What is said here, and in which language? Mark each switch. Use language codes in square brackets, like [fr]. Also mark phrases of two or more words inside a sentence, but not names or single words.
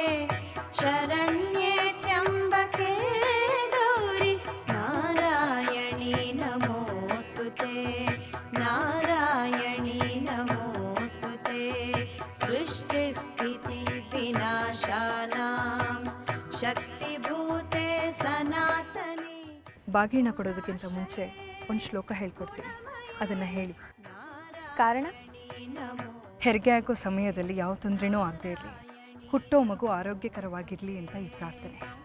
[sa] शरण्ये त्र्यम्बके गौरि नारायणी नमोऽस्तुते नारायणी नमोऽस्तुते सृष्टिस्थितिविनाशानां शक्तिभूते सनातनी. [kn] ಬಾಗಿನ ಕೊಡೋದಕ್ಕಿಂತ ಮುಂಚೆ ಒಂದು ಶ್ಲೋಕ ಹೇಳ್ಕೊಡ್ತೀನಿ, ಅದನ್ನು ಹೇಳಿ. ಕಾರಣ? ಹೆರಿಗೆ ಆಗೋ ಸಮಯದಲ್ಲಿ ಯಾವ ತೊಂದರೆನೂ ಆಗದೇ ಇರಲಿ, ಹುಟ್ಟೋ ಮಗು ಆರೋಗ್ಯಕರವಾಗಿರಲಿ ಅಂತ ಈ ಪ್ರಾರ್ಥನೆ.